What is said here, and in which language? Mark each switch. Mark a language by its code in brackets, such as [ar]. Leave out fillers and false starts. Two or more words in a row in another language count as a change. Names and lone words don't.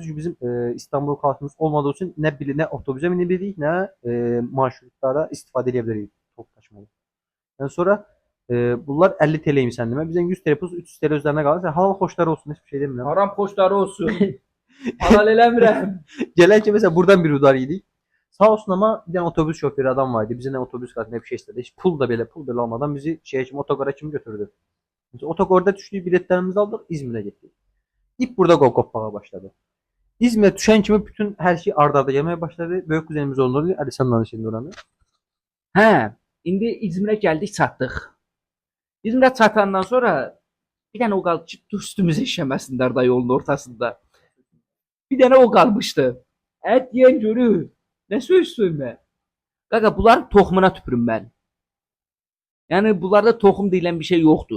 [az] Çünki bizim İstanbul kartımız olmadığı üçün nə otobüsə minə bilirik, nə marşrutlara istifadə edə bilirik top daşımalı. Yəni sonra bunlar 50 TL imiş səndimə. Bizdən 100 TL plus 300 TL özlərinə qalır. Halal xoşları olsun, heç bir şey demirəm. Haram xoşları olsun. Halal eləmirəm. Gələn ki məsələn buradan bir udar yedik. [tr] Sağ olsun ama bir tane otobüs şoförü adam vardı. Bize ne otobüs kartı ne bir şey istedi. Hiç pul bile almadan bizi şeye kim otogara kim götürdü. Biz otogarda düştüğü biletlerimizi aldık İzmir'e gittik. İlk burada kopmağa başladı. İzmir'e düşen kimi bütün her şey ardarda gelmeye başladı. [az] Böyük kuzenimiz oldu. [tr] Ali sen danış şimdi oranı. [az] Hə, indi İzmirə gəldik, çatdıq. İzmirə çatandan sonra bir dənə o qaldı ki, üstümüzə işəməsinlər da yolun ortasında. Bir dənə o qalmışdı. Ət yeyən görür. Nə söz söymə? Qaqa, bunların toxumuna tüpürüm mən. Yəni, bunlarda toxum deyilən bir şey yoxdur.